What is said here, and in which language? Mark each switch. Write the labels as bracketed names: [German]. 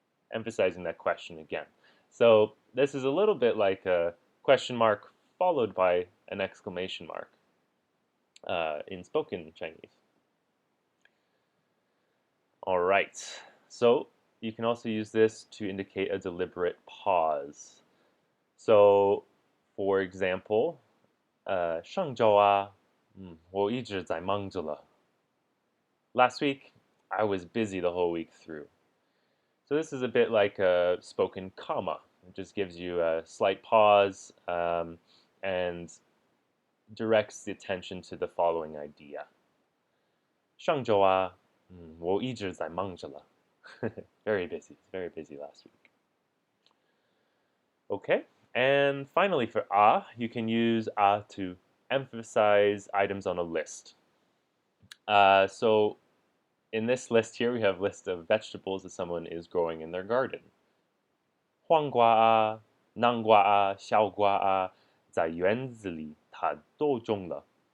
[English] Emphasizing that question again. So this is a little bit like a question mark followed by an exclamation mark in spoken Chinese. All right. So you can also use this to indicate a deliberate pause. So, for example, [Chinese] 上周啊，我一直在忙着了. [English] Last week, I was busy the whole week through. So this is a bit like a spoken comma. It just gives you a slight pause and directs the attention to the following idea. [Chinese] 上周啊，我一直在忙着了. [English] Very busy last week. Okay, and finally for you can use to emphasize items on a list. So in this list here, we have a list of vegetables that someone is growing in their garden. [Chinese] 黄瓜啊，南瓜啊，小瓜啊，在园子里它都种了.